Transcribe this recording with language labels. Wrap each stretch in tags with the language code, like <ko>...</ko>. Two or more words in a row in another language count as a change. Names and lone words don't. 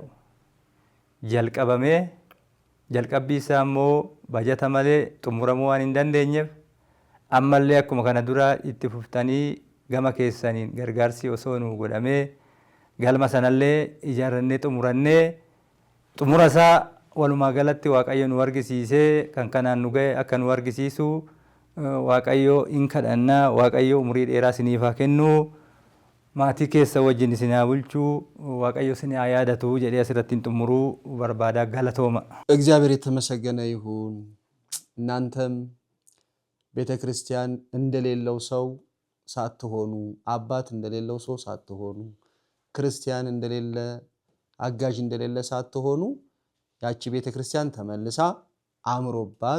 <om>Jalqabamee jalqabbii isaa immoo bajata malee xumuramuu waan hin dandeenyeef ammallee akkuma kana dura itti fuftanii gama keessaniin gargaarsi osoo nuu godhamee galma sanallee ijaarrannee xumurannee xumura isaa walumaa galatti Waaqayyo nu argisiisee kan kanaan nu ga'e akka nu argisiisu Waaqayyo hin kadhannaa. Waaqayyo umurii dheeraa isiniif haa kennu. Maatii keessa wajjin isin haa bulchuu. Waaqayyo isin haa yaadatu jedhee asirratti xumuruu barbaada. Galatooma።</om> <am>እግዚአብሔር የተመሰገነ ይሁን። እናንተም ቤተ ክርስቲያን እንደሌለው ሰው ሳትሆኑ፣ አባት እንደሌለው ሰው ሳትሆኑ፣ ክርስቲያን እንደሌለ አጋዥ እንደሌለ ሳትሆኑ ያቺ ቤተ ክርስቲያን ተመልሳ አምሮባት</am>